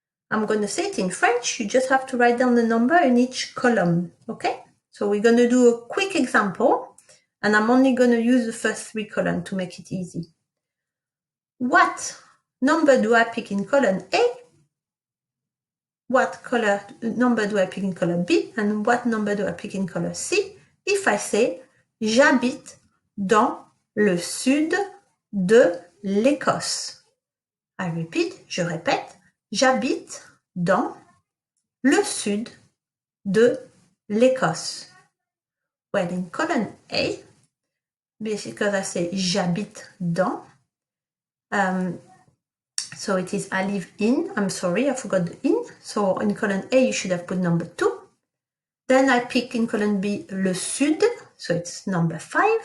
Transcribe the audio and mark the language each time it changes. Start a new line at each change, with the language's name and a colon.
English: I'm going to say it in French. You just have to write down the number in each column. Okay? So we're going to do a quick example, and I'm only going to use the first 3 columns to make it easy. What number do I pick in column A? What number do I pick in column B? And what number do I pick in column C? If I say,
French: j'habite dans le sud de l'Écosse.
English: I repeat,
French: je répète, j'habite dans le sud de l'Écosse.
English: Well, in column A, because I say
French: j'habite dans,
English: so it is I live in. I'm sorry, I forgot the in. So in column A, you should have put number 2. Then I pick in column B le sud, so it's number 5.